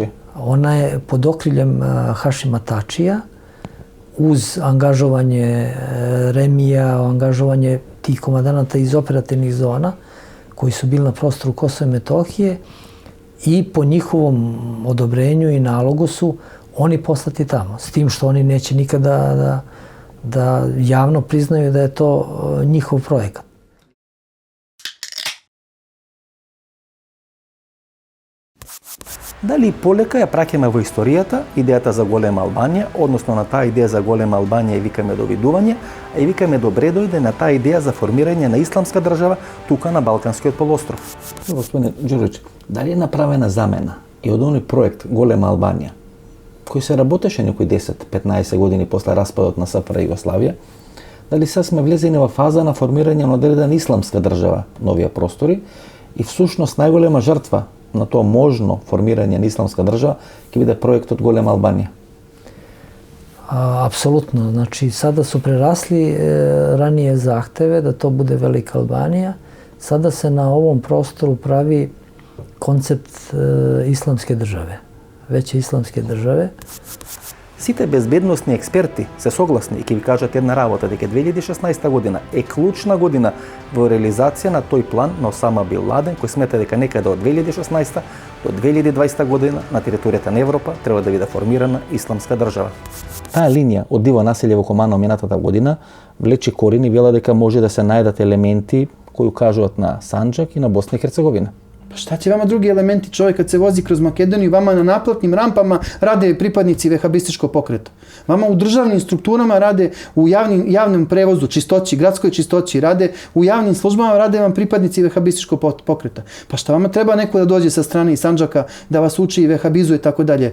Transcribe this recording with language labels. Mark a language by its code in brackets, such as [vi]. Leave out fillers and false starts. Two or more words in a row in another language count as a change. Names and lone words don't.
[sr] Ona je pod okriljem Hašima Tačija uz angažovanje Remija, angažovanje tih komandanata iz operativnih zona koji su bili na prostoru Kosova i Metohije i po njihovom odobrenju i nalogu su oni poslati tamo. S tim što oni neće nikada da javno priznaju da je to njihov projekat. [mk] Дали полека ја праќаме во историјата идејата за Голема Албанија, односно на таа идеја за Голема Албанија и викаме довидување, а и викаме добре дојде на таа идеја за формирање на исламска држава тука на Балканскиот полуостров. Господине Ѓурич, дали е направена замена и од оној проект Голема Албанија, кој се работеше некои 10-15 години после распадот на СФР Југославија, дали сега сме влезени во фаза на формирање на одредена исламска држава, новија простори, и всушност најголема жртва на тоа можно формирање на исламска држава ќе биде проектот Голема Албанија? [sr] Apsolutno. Znači, sada su prerasli ranije zahteve da to bude Velika Albanija. Sada se na ovom prostoru pravi koncept islamske države, veće islamske države. [mk] Сите безбедносни експерти се согласни и ќе ви кажат една работа, дека 2016 година е клучна година во реализација на тој план на Осама Бин Ладен, кој смета дека некаде од 2016 до 2020 година на територијата на Европа треба да биде формирана исламска држава. Таа линија од диво населје во Команово минатата година влече корени, вела дека може да се најдат елементи кои укажуваат на Санџак и на Босна и Херцеговина. [sr] Pa šta će vama drugi elementi? Čovjek kad se vozi kroz Makedoniju, vama na naplatnim rampama rade pripadnici vehabističkog pokreta. Vama u državnim strukturama rade, u javnom prevozu, čistoći, gradskoj čistoći, rade u javnim službama, rade vam pripadnici vehabističkog pokreta. Pa šta vama treba neko da dođe sa strane iz Sandžaka da vas uči i vehabizuje i tako dalje?